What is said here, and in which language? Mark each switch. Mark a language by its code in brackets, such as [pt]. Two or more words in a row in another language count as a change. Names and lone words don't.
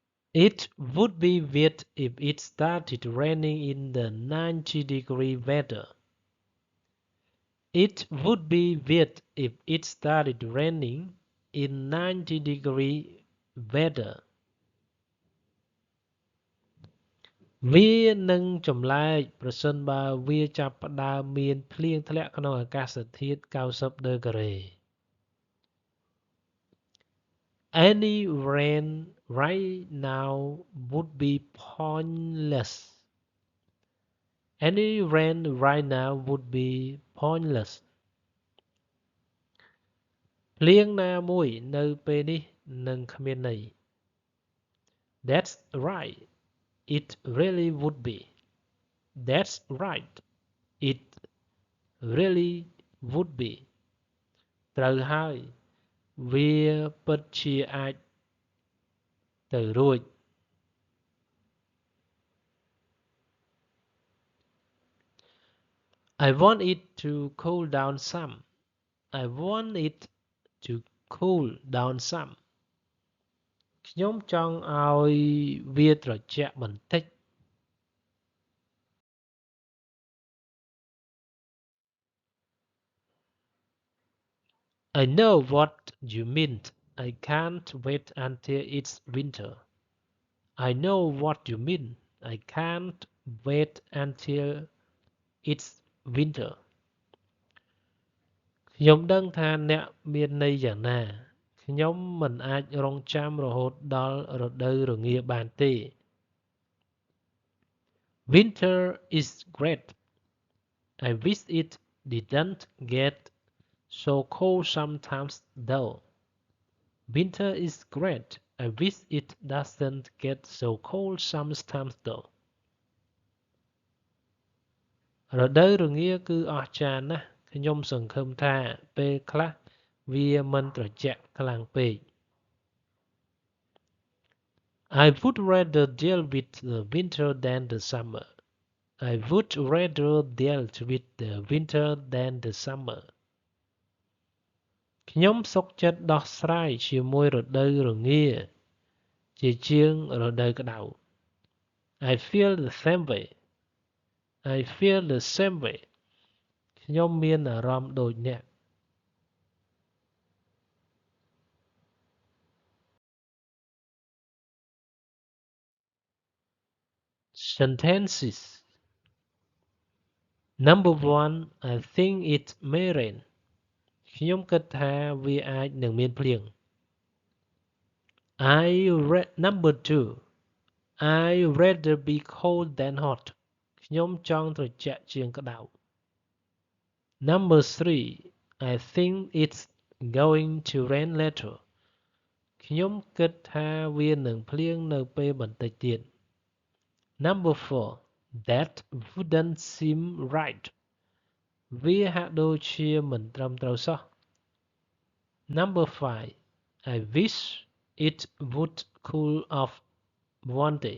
[en] It would be wet if it started raining in the 90-degree weather. It would be wet if it started raining in 90-degree weather. [km] វានឹងចម្លែកប្រសិនបើវាចាប់ផ្ដើមមានភ្លៀងធ្លាក់ក្នុងអាកាសធាតុ90 ដឺក្រេ [en] Any rain right now would be pointless. Any rain right now would be pointless. [km] ភ្លៀងណាមួយនៅពេលនេះនឹងគ្មានន័យ [en] That's right. It really would be. That's right. It really would be. [km] ត្រូវហើយវាពិតជាអាចទៅរួច [en] I want it to cool down some. I want it to cool down some. [km] ខ្ញុំចង់ឲ្យវាត្រជាក់បន្តិច [en] I know what you meant. I can't wait until it's winter. I know what you mean. I can't wait until it's winter. [km] ខ្ញុំដឹងថាអ្នកមានន័យយ៉ាងណាខ្ញុំមិនអាចរង់ចាំរហូតដល់រដូវរងាបានទេ [en] Winter is great. I wish it didn't get so cold sometimes though. Winter is great. I wish it doesn't get so cold sometimes though. [km] រដូវរងាគឺអស្ចារ្យណាស់ខ្ញុំសង្ឃឹមថាពេលខ្លះវាមិនត្រជាក់ខ្លាំងពេក [en] I would rather deal with the winter than the summer. I would rather deal with the winter than the summer. [km] ខ្ញុំសុខចិត្តដោះស្រាយជាមួយរដូវរងាជាជាងរដូវក្តៅ [en] I feel the same way. I feel the same way. [km] ខ្ញុំមានអារម្មណ៍ដូចអ្នក Sentences. [en] Number 1. I think it may rain. [km] ខ្ញុំគិតថាវាអាចនឹងមានភ្លៀង Number 2. [en] I rather be cold than hot. [km] ខ្ញុំចង់ត្រជាក់ជាងក្តៅ Number 3. [en] I think it's going to rain later. [km] ខ្ញុំគិតថាវានឹងភ្លៀងនៅពេលបន្តិចទៀត Number 4. [en] That wouldn't seem right. [km] វាហាក់ដូចជាមិនត្រឹមត្រូវសោះ Number 5. [en] I wish it would cool off one day.